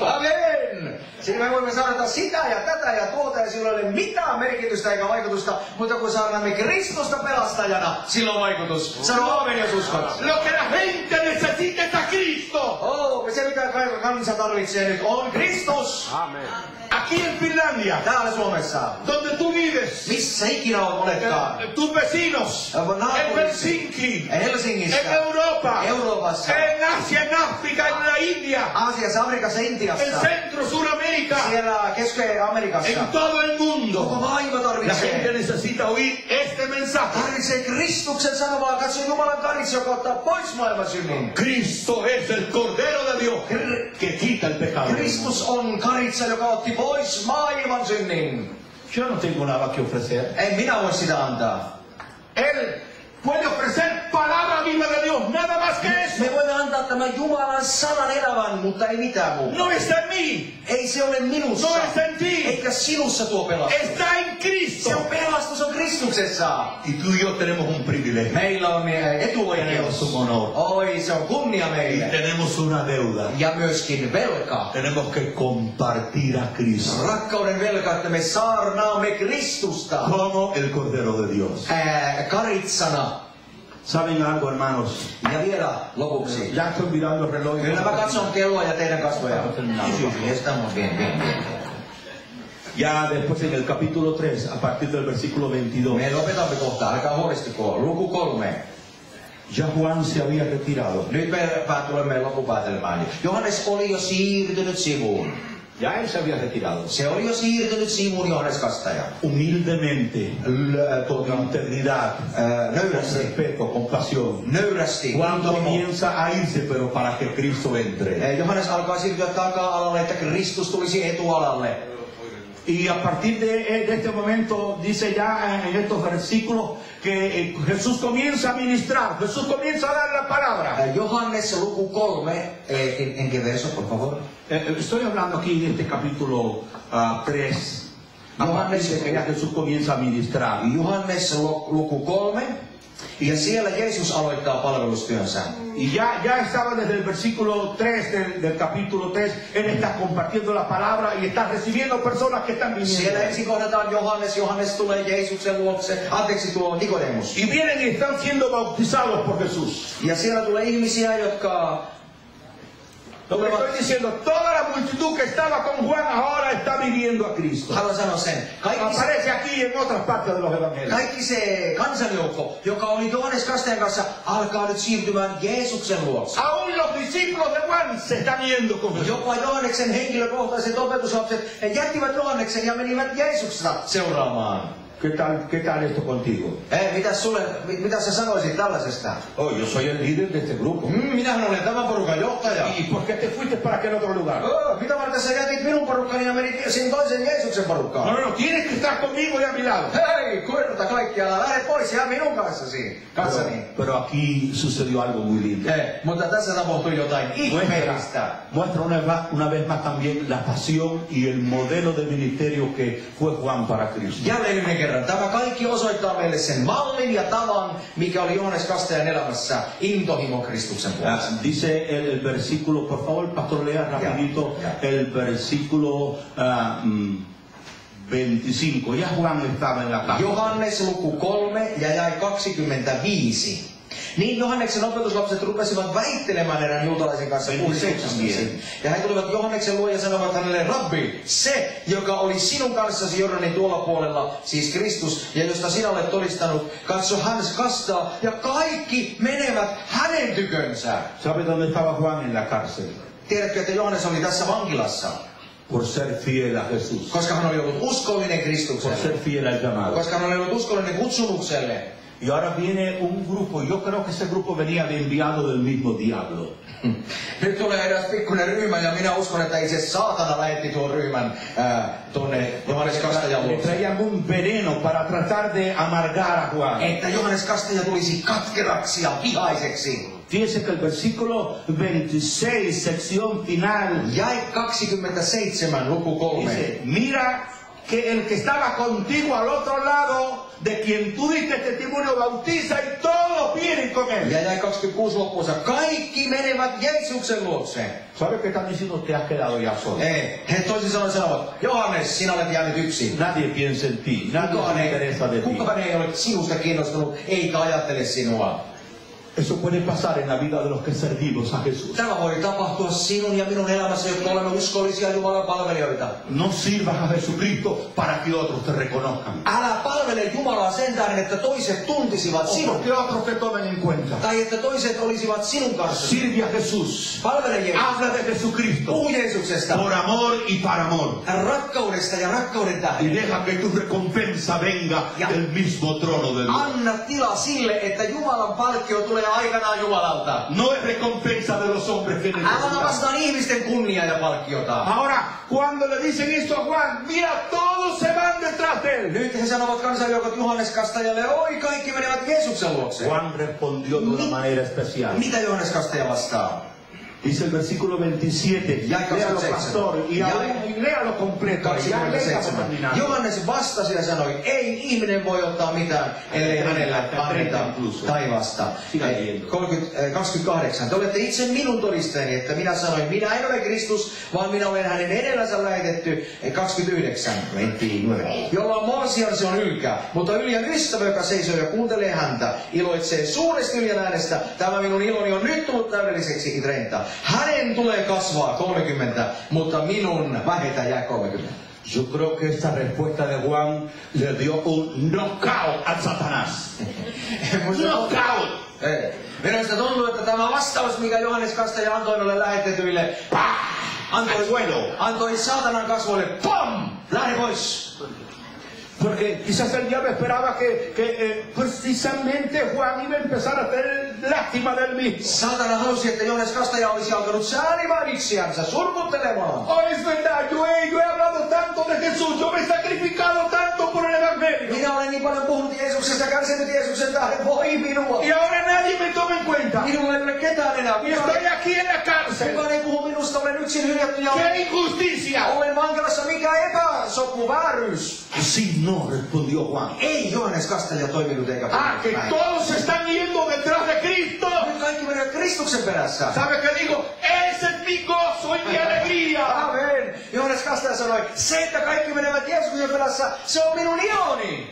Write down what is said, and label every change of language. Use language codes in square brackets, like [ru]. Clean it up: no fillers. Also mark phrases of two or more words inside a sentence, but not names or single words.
[fi] Amen! Siinä me voimme saarnata sitä ja tätä ja tuota ja sillä ei ole mitään merkitystä eikä vaikutusta, mutta kun saarnamme Kristusta pelastajana, sillä on vaikutus. Sano aamen, jos uskot. [es] Lo que la gente necesita es a Cristo. [fi] Se mitä kansa tarvitsee nyt on Kristus. Amen. [es] aquí en Finlandia, [fi] Täällä Suomessa. [es] donde tú vives, [fi] Missä ikinä oletkaan. [es] tus vecinos, en Helsinki, [fi] Helsingissä. [es] en Europa, [fi] Euroopassa. [es] en Asia, en África, en la India, [fi] Aasiassa, Afrikassa, [es] en [fi] Intiassa. [es] Centro, Suramérica, [fi] Siellä Keski-Amerikassa. [es] en todo el [fi] Koko [es] mundo. [fi] maailma [es] La gente [fi] tarvitsee. [es] necesita oír este mensaje. [fi] Tarvitsee Kristuksen sanomaa. Katso Jumalan karitsa, joka ottaa pois maailman synnin. [es] Cristo es el Cordero de Dios que quita el pecado. del [fi] Kristus [es] mundo. [fi] on karitsa, joka otti pois maailman synnin. [es] Yo no tengo nada que ofrecer. [fi] En minä voi sitä antaa. [es] Él puede ofrecer palabra viva de Dios, nada más que eso. [fi] Me voimme antaa tämän Jumalan sanan elävän, mutta ei mitään muuta. [es] No está en mí, [fi] Ei se ole minussa. [es] no está en ti, [fi] Eikä sinussa tuo pelastus. [es] está en [fi] Se [es] Cristo. [fi] on pelastus on Kristuksessa. [es] Y tú y yo tenemos un privilegio. [fi] Meillä on [es] Tenemos [fi] etuoikeus. [es] un honor. [fi] Oi, se on kunnia [es] Y [fi] meille. [es] tenemos una deuda. [fi] Ja myöskin velka. [es] Tenemos que compartir a Cristo [fi] Rakkauden velka, että me saarnaamme Kristusta. [es] como el Cordero de Dios. [fi] Karitsana. [es] ¿Saben algo, hermanos? [fi] Ja vielä lopuksi. [es] Ya estoy mirando el reloj. [fi] Kyllä mä katson kelloa ja teidän kasvoja. [es] Estamos bien. Ya después en el capítulo 3, a partir del versículo 22, [fi] Me lopetamme kohta, älkää huolestuko. Luku 3. [es] ya Juan se había retirado. [fi] Nyt me tulemme loppupäätelmään. Johannes oli jo siirtynyt sivuun. [es] Ya él se había retirado. [fi] Se oli jo siirtynyt sivuun, Johannes Kastaja. [es] Humildemente, con integridad, con [fi] Nöyrästi. [es] respeto, con pasión. [fi] Nöyrästi. [es] Juan comienza a irse, pero para que Cristo entre. [fi] Johannes alkaa siirtyä taka-alalle, että Kristus tulisi etualalle. [es] Y a partir de este momento, dice ya en estos versículos, que Jesús comienza a ministrar, Jesús comienza a dar la palabra. Johannes luku 3, en qué verso, por favor? Estoy hablando aquí de este capítulo 3. A partir de que ya Jesús comienza a ministrar. [fi] Johannes luku 3, ja siellä Jeesus aloittaa palvelustyönsä. [es] Y ya estaba desde el versículo 3 del capítulo 3, Él está compartiendo la palabra y está recibiendo personas que están viniendo. [fi] Siellä ensin kohdataan Johannes tulee Jeesuksen luokse, tuo Nikodemus. [es] Y vienen y están siendo bautizados por Jesús. [fi] Ja siellä tulee ihmisiä, jotka [es] Lo que estoy diciendo, toda la multitud que estaba con Juan ahora está viviendo a Cristo. [fi] haluan sanoa sen, [es] Aparece aquí en otras partes de los evangelios. [fi] kaikki se kansanjoukko, joka oli Johannes Kastajan kanssa, alkaa nyt siirtymään Jeesuksen luokse. [es] Aún los discípulos de Juan se están yendo con Jesús. [fi] Jopa Johanneksen henkilökohtaiset opetuslapset, he jättivät Johanneksen ja menivät Jeesusta seuraamaan. [es] ¿Qué tal esto contigo? [fi] Mitä sä sanoisit tällaisesta? [es] Oh, yo soy el líder de este grupo. [fi] Minähän olen tämän porukan johtaja. [es] ¿Y por qué te fuiste para aquel otro lugar? [fi] Mitä varten sä jätit minun porukkani ja menit sinne toisen Jeesuksen porukkaan? [es] No, tienes que estar conmigo y a mi lado. [fi] Hei, kuinka kaikkialla, lähde pois ja minun kanssani. [es] Pero aquí sucedió algo muy lindo. [fi] Mutta tässä tapahtui jotain ihmeellistä. [es] Muestra una vez más también la pasión y el modelo de ministerio que fue Juan para Cristo. [fi] Jälleen yhden kerran. Tämä kaikki osoittaa meille sen mallin ja tavan, mikä oli Johannes Kastajan elämässä, intohimo Kristuksen puolesta. [es] Dice el versículo, por favor, pastor, lea rapidito el versículo 25. Ya Juan estaba en la casa. [fi] Johannes luku 3 ja jae 25. Niin Johanneksen opetuslapset rupesivat väittelemään erään juutalaisen kanssa puhdistuksestasi. Ja he tulivat Johanneksen luo ja sanovat hänelle, Rabbi, se, joka oli sinun kanssasi Jordanin tuolla puolella, siis Kristus, ja josta sinä olet todistanut, katso hän kastaa, ja kaikki menevät hänen tykönsä. [es] ¿Sabe dónde estaba Juan en la cárcel? [fi] Tiedätkö, että Johannes oli tässä vankilassa? [es] Por ser fiel a Jesús. [fi] Koska hän oli ollut uskollinen [es] Por [fi] Kristukselle. [es] ser fiel al llamado. [fi] Koska hän oli ollut uskollinen kutsumukselle. [es] Y ahora viene un grupo, yo creo que ese grupo venía de enviado del mismo diablo. [fi] Nyt tulee eräs pikkuinen ryhmä ja minä uskon, että itse saatana lähetti tuon ryhmän tuonne Johannes Kastajan [es] Le [fi] luokse. [es] traían un veneno para tratar de amargar a Juan. [fi] Että Johannes Kastaja tulisi katkeraksi ja vihaiseksi. [es] Fíjese que el versículo 26, sección final, [fi] Jae 27, luku 3. [es] dice, mira que el que estaba contigo al otro lado, de quien tú diste testimonio, bautiza y todos vienen con él. [fi] Ja jae 26 loppuunsa. Kaikki menevät Jeesuksen luokse. [es] ¿Sabes qué están diciendo? Te has quedado ya solo. [fi] He toisin sanoen sanovat, Johannes, sinä olet jäänyt yksin. [es] Nadie piensa en ti, nadie se interesa de ti. [fi] Kukaan ei ole sinusta kiinnostunut, eikä ajattele sinua. [es] Eso puede pasar en la vida de los que servimos a Jesús. [fi] Tämä voi tapahtua sinun ja minun elämässä, jotka olemme uskollisia Jumalan palvelijoita. [es] No sirvas a Jesucristo para que otros te reconozcan. [fi] Älä palvele Jumalaa sen tähden, että toiset tuntisivat [es] O [fi] sinut. [es] que otros te tomen en cuenta. [fi] Tai että toiset olisivat sinun kanssa. [es] Sirve a Jesús. [fi] Palvele Jeesusta. [es] Habla de Jesucristo. [fi] Puhu Jeesuksesta. [es] Por amor y para amor. [fi] Rakkaudesta ja rakkauden [es] Y [fi] tähden. [es] deja que tu recompensa venga del mismo trono de Dios. [fi] Anna tila sille, että Jumalan palkkio tulee aikanaan Jumalalta. [es] No es recompensa de los hombres que [fi] Älä [es] necesitan. [fi] vastaan ihmisten kunniaa ja palkkiota. [es] Ahora, cuando le dicen esto a Juan, mira, todos se van detrás de él. [fi] Nyt he sanovat kansanjoukot Johannes Kastajalle, oi kaikki menevät Jeesuksen luokse. [es] Juan respondió de una manera especial. [fi] Mitä Johannes Kastaja vastaa? [es] Dice el versículo 27. Ya, Léalo, pastor, y léalo completo. Ya, ya estamos 27. terminando. [fi] Johannes vastasi ja sanoi, ei ihminen voi ottaa mitään, ellei hänellä anneta taivasta. 28. Te olette itse minun todisteeni, että minä sanoin, minä en ole Kristus, vaan minä olen hänen edellänsä lähetetty. 29. Jolla on morsian, se on ylkä, mutta Yljän ystävä, joka seisoo ja kuuntelee häntä, iloitsee suuresti Yljän äänestä. Tämä minun iloni on nyt tullut täydelliseksi, 30. Hänen tulee kasvaa 30, mutta minun vähetä jää 30. [es] Yo creo que esta respuesta de Juan le dio un knockout a Satanás. Knockout. [fi] Minusta tuntuu, että tämä vastaus, mikä Johannes Kastaja antoi noille lähetetyille, antoi saatanan kasvoille, pam! Lähde pois! [es] Porque quizás el diablo esperaba que precisamente Juan iba a empezar a tener lástima del mismo. [fi] Saatana halusi, että Johannes Kastaja olisi alkanut säälimään itseänsä, surkuttelemaan. [es] Oh, es verdad, yo he hablado tanto de Jesús, yo me he sacrificado tanto por el Evangelio. [fi] Minä olen niin paljon puhunut Jeesuksesta ja kärsinyt Jeesuksen tähden, voi minua. [es] Y ahora nadie me toma en cuenta. [fi] Minulla ei ole ketään enää. [es] Y estoy aquí en la cárcel. [fi] Kukaan ei puhu minusta, olen yksin hyljätty ja [es] ¡Qué injusticia! [fi] olen vankilassa, mikä epäsopu, vääryys. [es] Así no respondió Juan. [fi] Ei Johannes Kastaja toiminut eikä puhunut [es] Que [fi] näin. [es] todos están yendo detrás de Cristo. [fi] Nyt kaikki menevät Kristuksen perässä. [es] ¿Sabe qué digo? Ese es mi gozo y mi alegría. Amen. [fi] Johannes Kastaja sanoi, se, että kaikki menevät Jeesuksen perässä, se on minun iloni.